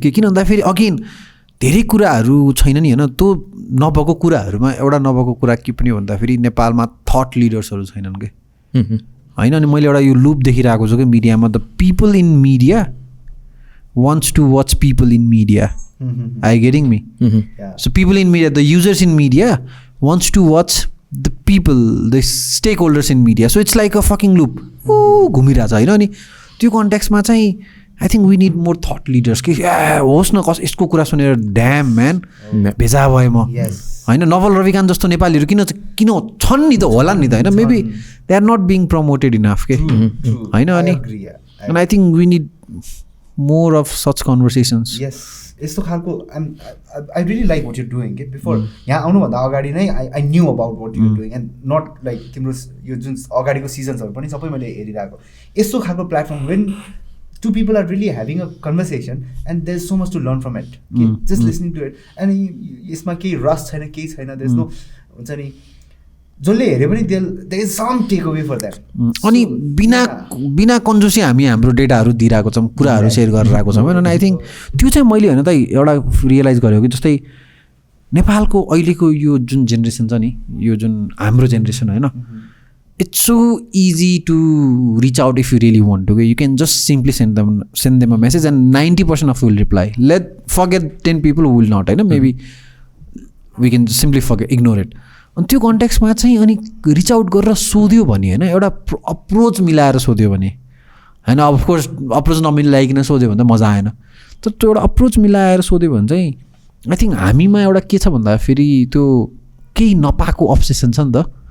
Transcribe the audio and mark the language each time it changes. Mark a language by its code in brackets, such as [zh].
[ne] किन भन्दाखेरि अगेन धेरै कुराहरू छैन नि होइन. त्यो नभएको कुराहरूमा एउटा नभएको कुरा के पनि भन्दाखेरि नेपालमा थट लिडर्सहरू छैनन् कि होइन. अनि मैले एउटा यो लुप देखिरहेको छु कि मिडियामा, [en] The people in media wants to watch people in media. Are you getting me? So people in media, the users in media wants to watch the people, the stakeholders in media. So it's like a fucking loop. [ne] घुमिरहेछ होइन. अनि त्यो कन्टेक्स्टमा चाहिँ [en] I think we need more thought leaders [ne] कि होस् न यसको कुरा सुनेर ड्याम म्यान भेजा भएँ म होइन. नवल रविकान्त जस्तो नेपालीहरू किन छन् नि त, होला नि त होइन. [en] maybe they are not being promoted enough [ne] के होइन. [en] अनि I think we need more of such conversations. Yes, [ne] यस्तो खालको [en] I really like what you're doing. Before [ne] यहाँ आउनुभन्दा अगाडि नै [en] I knew about what you're doing and not like [ne] तिम्रो यो जुन अगाडिको सिजन्सहरू पनि सबै मैले हेरिरहेको. यस्तो खालको platform [en] when two people are really having a conversation and there's so much to learn from it. Just listening to it and [ne] यसमा केही रस छैन, केही छैन, [en] there's no [ne] हुन्छ नि जसले हेऱ्यो पनि [en] there is some takeaway for that. [ne] अनि बिना कन्जुसी हामी हाम्रो डेटाहरू दिइरहेको छौँ, कुराहरू सेयर गरिरहेको छौँ होइन. आई थिङ्क त्यो चाहिँ मैले होइन त एउटा रियलाइज गरेको कि जस्तै नेपालको अहिलेको यो जुन जेनेरेसन छ नि, यो जुन हाम्रो जेनेरेसन होइन, [en] It's so easy to reach out if you really want to. You can just simply send them a message and 90% of will reply. Let forget 10 people who will not होइन. Maybe we can simply forget, ignore it. [ne] अनि त्यो कन्टेक्स्टमा चाहिँ अनि reach out गरेर सोध्यो भने होइन, एउटा अप्रोच मिलाएर सोध्यो भने होइन. अफकोर्स अप्रोच नमिलाइकन सोध्यो भने त मजा आएन. तर त्यो एउटा अप्रोच मिलाएर सोध्यो भने चाहिँ आई थिङ्क हामीमा एउटा के छ भन्दा फेरि त्यो केही नपाएको अब्सेसन छ नि त.